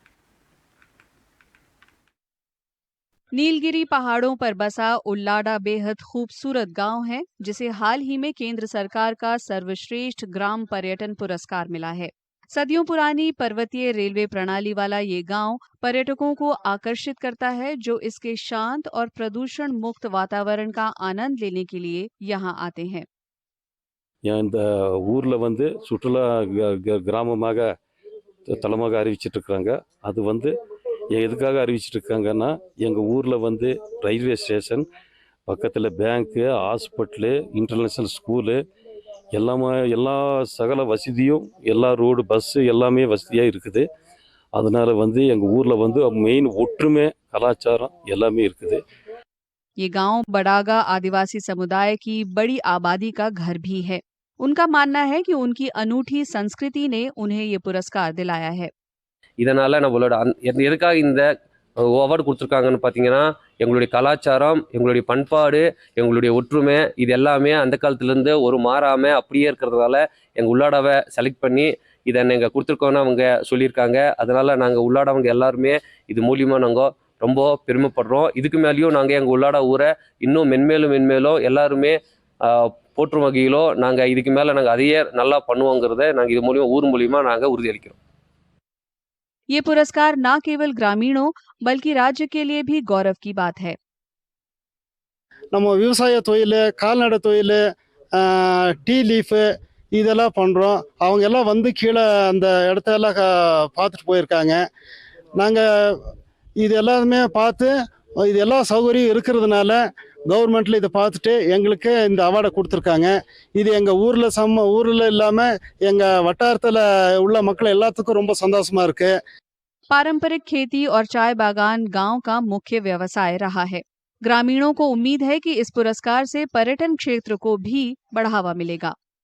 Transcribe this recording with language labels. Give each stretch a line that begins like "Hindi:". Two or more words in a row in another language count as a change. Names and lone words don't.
Hindi: नीलगिरी पहाड़ों पर बसा उल्लाडा बेहद खूबसूरत गांव है, जिसे हाल ही में केंद्र सरकार का सर्वश्रेष्ठ ग्राम पर्यटन पुरस्कार मिला है। सदियों पुरानी पर्वतीय रेलवे प्रणाली वाला ये गांव पर्यटकों को आकर्षित करता है, जो इसके शांत और प्रदूषण मुक्त वातावरण का आनंद लेने के लिए यहाँ आते हैं।
Tamil: இந்த ஊரில் சுற்றுலா கிராமமாக தலமாக அறிவிச்சிட்டு இருக்காங்க. அது எதுக்காக அறிவிச்சிட்டு இருக்காங்கன்னா, எங்கள் ஊரில்
English: railway station
Tamil: பக்கத்தில் பேங்க்கு, ஹாஸ்பிட்டலு,
English: international school
Tamil: எல்லா சகல வசதியும், எல்லா ரோடு, பஸ்ஸு எல்லாமே வசதியாக இருக்குது. அதனால் எங்கள் ஊரில் மெயின் ஒற்றுமை, கலாச்சாரம் எல்லாமே இருக்குது.
Hindi: ये गांव बड़ागा आदिवासी समुदाय की बड़ी आबादी का घर भी है। उनका मानना है कि उनकी अनूठी संस्कृति ने उन्हें ये पुरस्कार दिलाया है।
Tamil: இதனால் நம்மளோட எதுக்காக இந்த அவார்டு கொடுத்துருக்காங்கன்னு பார்த்தீங்கன்னா, எங்களுடைய கலாச்சாரம், எங்களுடைய பண்பாடு, எங்களுடைய ஒற்றுமை இது எல்லாமே அந்த காலத்துலேருந்து ஒரு மாறாமல் அப்படியே இருக்கிறதுனால எங்கள் உள்ளாடாவை செலக்ட் பண்ணி இதை நாங்கள் கொடுத்துருக்கோன்னு அவங்க சொல்லியிருக்காங்க. அதனால் நாங்கள் உள்ளாடவங்க எல்லாருமே இது மூலியமாக நாங்கள் ரொம்ப பெருமைப்படுறோம். இதுக்கு மேலேயும் நாங்கள் எங்கள் உள்ளாட ஊரை இன்னும் மென்மேலும் எல்லாருமே போற்றும் வகையிலோ நாங்கள் இதுக்கு மேலே நாங்கள் அதையே நல்லா பண்ணுவோங்கிறத நாங்கள் இது மூலியமாக ஊர் மூலியமாக நாங்கள் உறுதியளிக்கிறோம்.
Hindi: ये पुरस्कार न केवल ग्रामीणों बल्कि राज्य के लिए भी गौरव की बात है।
Tamil: நம்ம விவசாய தொழில், கால்நடை தொழில்,
English: tea leaf
Tamil: இதெல்லாம் பண்ணுறோம். அவங்க எல்லாம் கீழே அந்த இடத்தெல்லாம் பார்த்துட்டு போயிருக்காங்க. நாங்கள் இது எல்லாமே பார்த்து இது எல்லா சௌகரியம் இருக்கிறதுனால கவர்மெண்ட்டில் இதை பார்த்துட்டு எங்களுக்கு இந்த அவார்டை கொடுத்துருக்காங்க. இது எங்கள் ஊரில் இல்லாமல் எங்கள் வட்டாரத்தில் உள்ள மக்கள் எல்லாத்துக்கும் ரொம்ப சந்தோஷமாக இருக்குது.
Hindi: पारंपरिक खेती और चाय बागान गांव का मुख्य व्यवसाय रहा है। ग्रामीणों को उम्मीद है कि इस पुरस्कार से पर्यटन क्षेत्र को भी बढ़ावा मिलेगा।